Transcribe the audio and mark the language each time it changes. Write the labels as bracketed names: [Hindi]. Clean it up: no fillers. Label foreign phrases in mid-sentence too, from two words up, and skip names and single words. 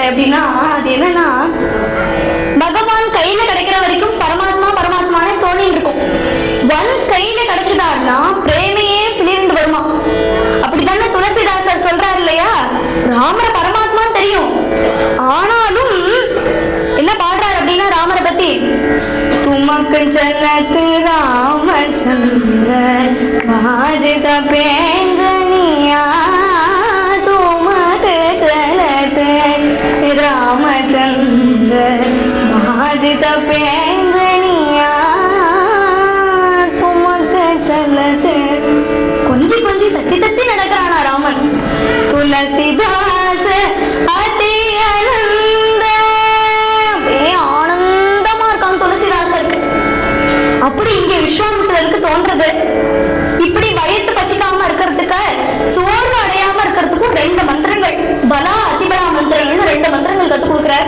[Tamil] அப்படின்னா அது என்னன்னா, பகவான் கையில கிடைக்கிற வரைக்கும் பரமாத்மா பரமாத்மானே தோணிட்டு இருக்கும், ஒன்ஸ் கையில கிடைச்சதாருன்னா பிரேமையே பிளிர்ந்து வருமா. அப்படித்தானே துளசிதாசர் சொல்றாரு இல்லையா, ராமர பரமாத்மான்னு தெரியும், ஆனாலும் என்ன பாடுறாரு [Awadhi] चलत रामचंद्र वाजित पेंजनिया तुमक चलत रामचंद्र वाजित पेंजनिया तुमक चलत [Tamil] கொஞ்சி கொஞ்சி தத்தி தத்தி நடக்கிறானா ராமன். துளசிதாஸ் அதி ஆனந்த ஆனந்தமா இருக்கான் துளசிதாசருக்கு. அப்படி இங்க விஸ்வாமித்திரருக்கு தோன்றது, இப்படி வயிற்று பசிக்காம இருக்கிறதுக்கு சோர்வு அடையாம இருக்கிறதுக்கும் 2 மந்திரங்கள், பலா அதிபலா மந்திரங்கள் 2 மந்திரங்கள் கத்து கொடுக்கிறார்.